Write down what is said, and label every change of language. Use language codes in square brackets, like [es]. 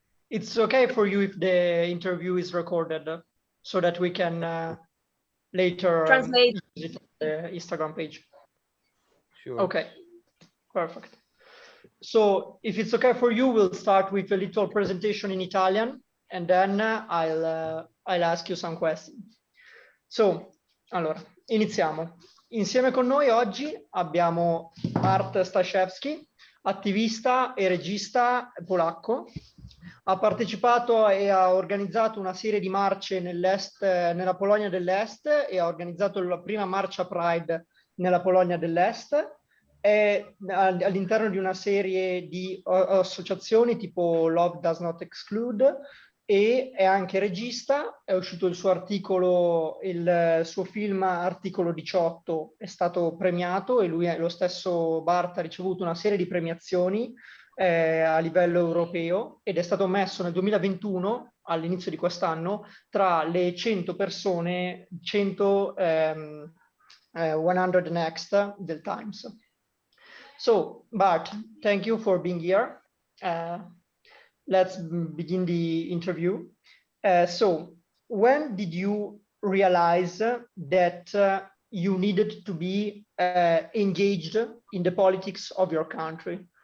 [en] It's okay for you if the interview is recorded so that we can later Translate. use it on the Instagram page. Sure. Okay, perfect. So if it's okay for you, we'll start with a little presentation in Italian, and then I'll ask you some questions. [it] So, allora, iniziamo. Insieme con noi oggi abbiamo Bart Staszewski, attivista e regista polacco. Ha partecipato e ha organizzato una serie di marce nella Polonia dell'Est e ha organizzato la prima marcia Pride nella Polonia dell'Est. È all'interno di una serie di associazioni tipo Love Does Not Exclude e è anche regista. È uscito il suo articolo, il suo film Articolo 18 è stato premiato e lui, lo stesso Bart, ha ricevuto una serie di premiazioni a livello europeo ed è stato messo nel 2021, all'inizio di quest'anno, tra le 100 persone, 100 100 Next del Times. [en] So, Bart, thank you for being here. Let's begin the interview. So, when did you realize that you needed to be engaged in the politics of your country?